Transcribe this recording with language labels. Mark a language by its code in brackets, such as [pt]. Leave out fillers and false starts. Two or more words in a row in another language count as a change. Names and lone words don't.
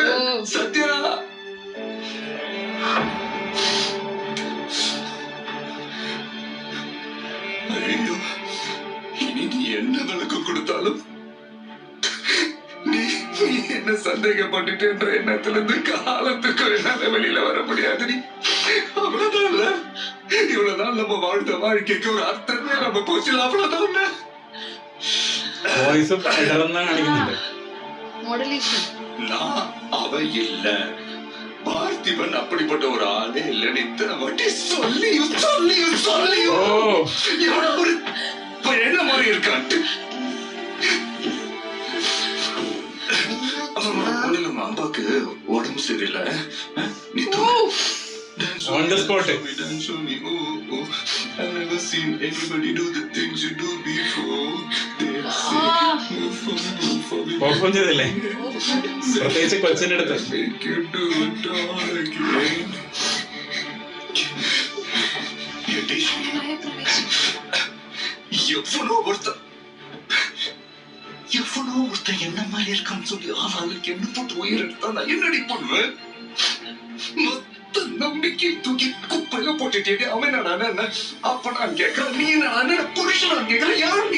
[ta] சத்யா, ஐயோ, இனி நீ என்ன விளக்கு கொடுத்தாலும் நீ என்ன சந்தேகப்பட்டுட்டேன்ற எண்ணத்துல இருந்து காலத்துக்கு என்னால வெளியில வர முடியாது. நீ அவ்வளவுதான். இவ்வளவுதான் நம்ம வாழ்ந்த வாழ்க்கைக்கு ஒரு அர்த்தமே நம்ம போச்சு. அவ்வளவுதான். [ml] വോയിസ് ഇടറെന്നാണ് കാണിക്കുന്നുണ്ട്. മോഡലേഷൻ. [ta] நான் அவ இல்ல, பார்த்திபன் அப்படிப்பட்ட ஒரு ஆளே இல்லைன்னு இத்தனை வாட்டி சொல்லியும் சொல்லியும் சொல்லியும் எவ்வளவு ஒரு என்ன மாதிரி இருக்கான்ட்டு. ஒண்ணுலமா அம்பாக்கு உடம்பு சரியில்லை. நீ [en] On the spot. I've never seen anybody do the things you do before. [ml] പെർഫോം ചെയ്തില്ലേ? പ്രത്യേകിച്ച് കൊച്ചിന്റെ അടുത്ത്. [en] Make you do it all again. [ta] எவ்வளோ ஒருத்தன் என்ன மாதிரி இருக்கான்னு சொல்லி ஆளாளுக்கு என்ன போட்டு உயிர் எடுத்தா நான் என்னடி பண்ணுவேன்? மொத்த நம்பிக்கை தூக்கி குப்பையில போட்டுட்டே அவன் என்ன அப்ப நான் கேட்கிறேன், நீ என்ன புருஷன் நான் கேட்கிறேன், யாரு நீ?